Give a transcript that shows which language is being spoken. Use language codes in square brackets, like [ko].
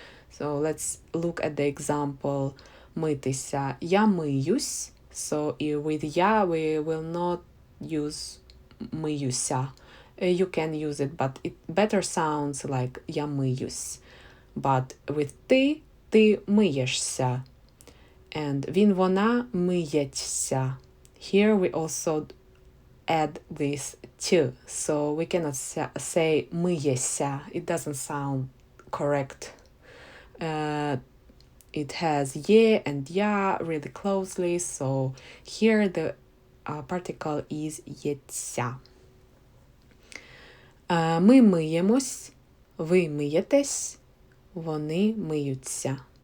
[en] So let's look at the example митися. [uk] Я миюсь. [en] So with я we will not use миюся. You can use it, but it better sounds like [uk] я миюсь. [en] But with [uk] ти миєшся. And він, вона миється. [en] Here we also add this to. So we cannot say миєся. It doesn't sound correct. It has ye and ya really closely, so here the particle is єця. [uk] Ми миємось, ви миєтесь, вони миються.